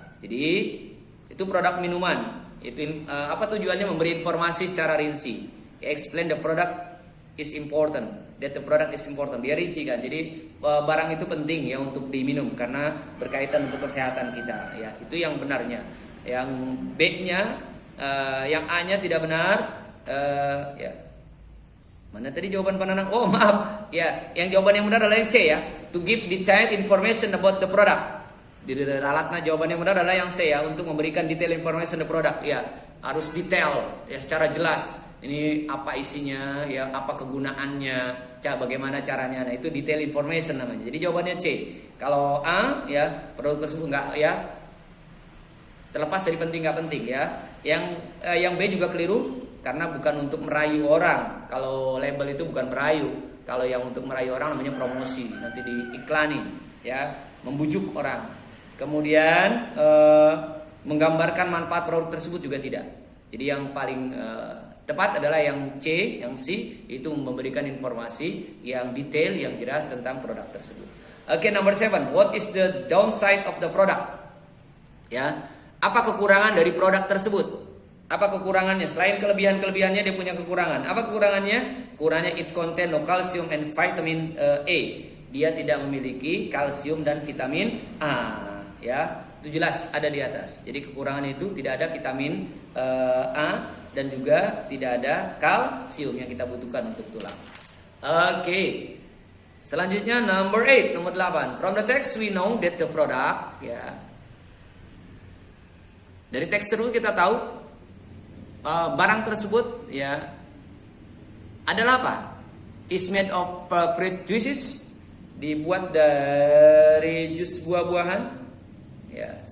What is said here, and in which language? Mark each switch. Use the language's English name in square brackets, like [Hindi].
[Indonesian] Jadi itu produk minuman. Itu apa tujuannya? Memberi informasi secara rinci. [English] Explain the product is important. That the product is important. [Indonesian] Dia rinci kan. Jadi barang itu penting ya untuk diminum karena berkaitan untuk kesehatan kita. Ya, itu yang benarnya. Yang B-nya, yang A-nya tidak benar. Ya. Mana tadi jawaban Pananang? Oh maaf. Ya, yang jawaban yang benar adalah yang C ya. [English] To give detailed information about the product. [Indonesian] Di ralatnya jawaban yang benar adalah yang C ya, untuk memberikan [English] detail information the product [Indonesian] ya, harus detail ya, secara jelas ini apa isinya ya, apa kegunaannya, bagaimana caranya. Nah itu detail information namanya. Jadi jawabannya C. Kalau A ya, produk tersebut enggak ya, Terlepas dari penting nggak penting ya. Yang B juga keliru karena bukan untuk merayu orang. Kalau label itu bukan merayu. Kalau yang untuk merayu orang namanya promosi, nanti diiklani ya, membujuk orang. Kemudian menggambarkan manfaat produk tersebut juga tidak. Jadi yang paling tepat adalah yang C, yang C itu memberikan informasi yang detail, yang jelas tentang produk tersebut. [English] Oke, number 7. What is the downside of the product? [Indonesian] Ya, apa kekurangan dari produk tersebut? Apa kekurangannya? Selain kelebihan-kelebihannya, dia punya kekurangan. Apa kekurangannya? Kekurangannya [English] it contain no calcium and vitamin A. [Indonesian] Dia tidak memiliki kalsium dan vitamin A. Ya, itu jelas ada di atas. Jadi kekurangan itu tidak ada vitamin A dan juga tidak ada kalsium yang kita butuhkan untuk tulang. Oke. Selanjutnya [English] number 8, [Indonesian] nomor 8. [English] From the text we know that the product, ya. [Indonesian] Dari teks tersebut kita tahu barang tersebut ya adalah apa? [English] Is made of fruit juices, [Indonesian] dibuat dari jus buah-buahan, ya.